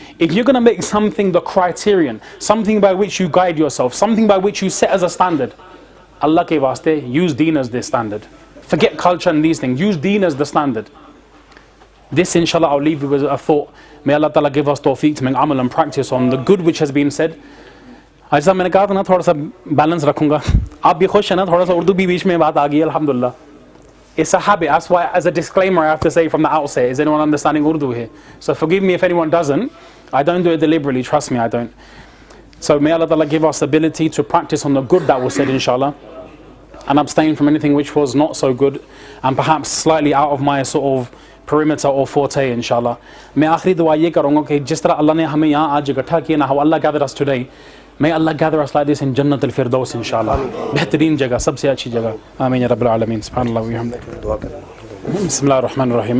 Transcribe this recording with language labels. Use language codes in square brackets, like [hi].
[en] If you're going to make something the criterion, something by which you guide yourself, something by which you set as a standard, [hi] Allah ke waste, [en] use deen as the standard. Forget culture and these things, use deen as the standard. This, inshallah, I'll leave you with a thought. May Allah Ta'ala give us tawfiq to make amal and practice on the good which has been said. [hi] आज मैंने कहा था ना थोड़ा सा balance रखूंगा. आप भी खुश हैं ना, थोड़ा सा उर्दू भी बीच में बात आ गई, अल्हम्दुलिल्लाह. [en] It's a habit. That's why, as a disclaimer, I have to say from the outset, is anyone understanding Urdu here? So forgive me if anyone doesn't. I don't do it deliberately, trust me, I don't. So may Allah Ta'ala give us the ability to practice on the good that was said, inshallah, and abstain from anything which was not so good, and perhaps slightly out of my sort of perimeter or forte, inshallah. [hi] मैं आखिरी दुआ ये करूँगा कि जिस तरह अल्लाह ने हमें यहाँ आज इकट्ठा किया ना, [en] how Allah gathered us today, may Allah gather us like this in Jannat al-Firdaus, inshallah. [hi] बेहतरीन जगह, सबसे अच्छी जगह. आमीन या रब्बल आलमीन. सुभानअल्लाह व बिहम्दिही. [ar] बिस्मिल्लाहिर रहमानिर रहीम.